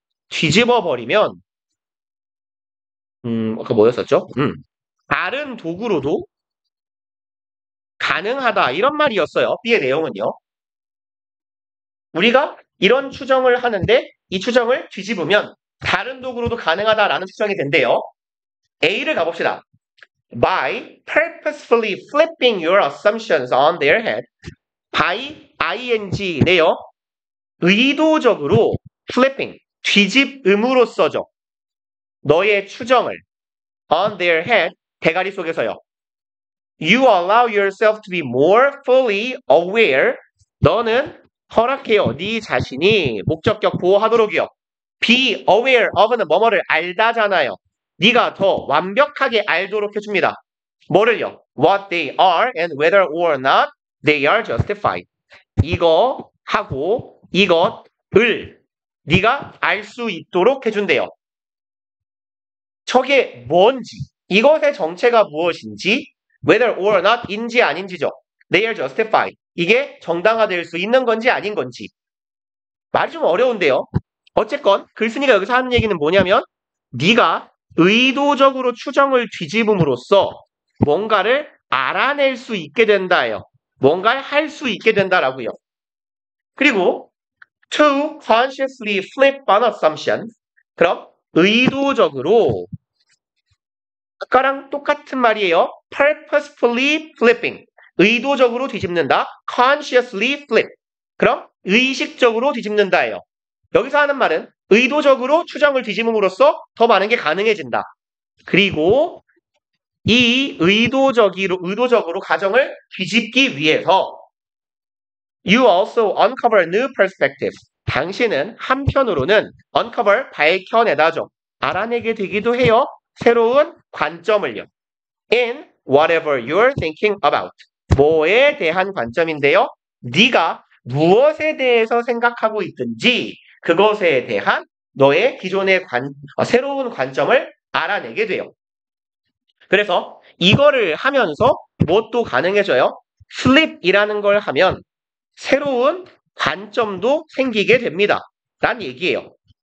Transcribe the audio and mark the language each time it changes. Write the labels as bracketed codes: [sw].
[ko] 뒤집어 버리면 아까 뭐였었죠? 다른 도구로도 가능하다 이런 말이었어요. B의 내용은요. 우리가 이런 추정을 하는데 이 추정을 뒤집으면 다른 도구로도 가능하다라는 추정이 된대요. A를 가봅시다. [en] By purposefully flipping your assumptions on their head. [ko] by ing네요. 의도적으로 flipping, 뒤집음으로써죠. 너의 추정을 [en] on their head, [ko] 대가리 속에서요. [en] You allow yourself to be more fully aware. [ko] 너는 허락해요. 네 자신이 목적격 보호하도록이요. [en] Be aware of [ko] 는 뭐뭐를 알다잖아요. 네가 더 완벽하게 알도록 해줍니다. 뭐를요? [en] What they are and whether or not they are justified. [ko] 이거 하고 이것을 네가 알 수 있도록 해준대요. 저게 뭔지, 이것의 정체가 무엇인지, [en] whether or not [ko] 인지 아닌지죠. [en] They are justified. [ko] 이게 정당화될 수 있는 건지 아닌 건지. 말이 좀 어려운데요. 어쨌건 글쓴이가 여기서 하는 얘기는 뭐냐면 네가 의도적으로 추정을 뒤집음으로써 뭔가를 알아낼 수 있게 된다예요. 뭔가를 할 수 있게 된다라고요. 그리고 [en] to consciously flip an assumption. [ko] 그럼 의도적으로 아까랑 똑같은 말이에요. [en] purposefully flipping. [ko] 의도적으로 뒤집는다. [en] consciously flip. [ko] 그럼 의식적으로 뒤집는다예요. 여기서 하는 말은 의도적으로 추정을 뒤집음으로써 더 많은 게 가능해진다. 그리고 이 의도적으로 가정을 뒤집기 위해서 [en] You also uncover new perspective. [ko] 당신은 한편으로는 uncover, 밝혀내다죠. 알아내게 되기도 해요. 새로운 관점을요. [en] In whatever you're thinking about. [ko] 뭐에 대한 관점인데요. 네가 무엇에 대해서 생각하고 있든지 그것에 대한 너의 기존의 새로운 관점을 알아내게 돼요. 그래서 이거를 하면서 뭣도 가능해져요? flip이라는 걸 하면 새로운 관점도 생기게 됩니다. 란 얘기예요.